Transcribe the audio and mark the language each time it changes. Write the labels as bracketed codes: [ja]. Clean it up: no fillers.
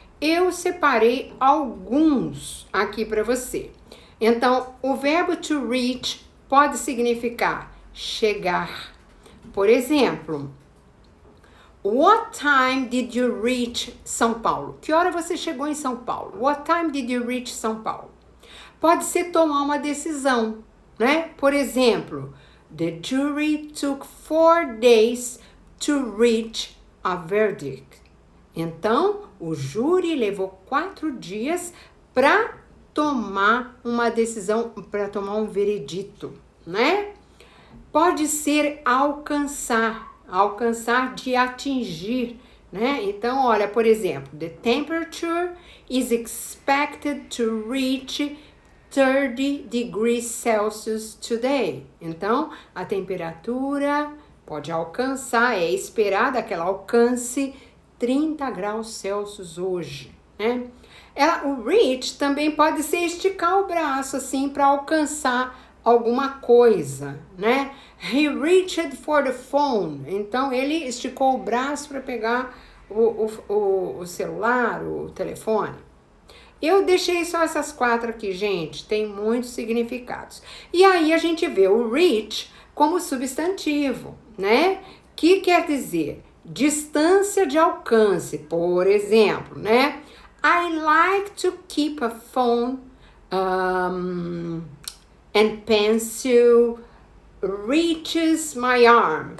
[pt] Eu separei alguns aqui para você. Então, o verbo to reach pode significar chegar. Por exemplo, [en] what time did you reach São Paulo? [pt] Que hora você chegou em São Paulo? [en] What time did you reach São Paulo? [pt] Pode ser tomar uma decisão, né? Por exemplo, [en] the jury took 4 days to reach a verdict. [pt] Então, o júri levou 4 dias para tomar uma decisão, para tomar um veredito, né? Pode ser alcançar de atingir, né? Então, olha, por exemplo, [en] the temperature is expected to reach 30 degrees Celsius today. [pt] Então, a temperatura pode alcançar, é esperada que ela alcance 30 graus Celsius hoje, né? O reach também pode ser esticar o braço assim para alcançar alguma coisa, né? [en] He reached for the phone. [pt] Então ele esticou o braço para pegar o celular, o telefone. Eu deixei só essas 4 aqui, gente. Tem muitos significados. E aí a gente vê o reach como substantivo, né? Que quer dizer distância de alcance, por exemplo, né? [en] I like to keep a phone and pencil reaches my arm.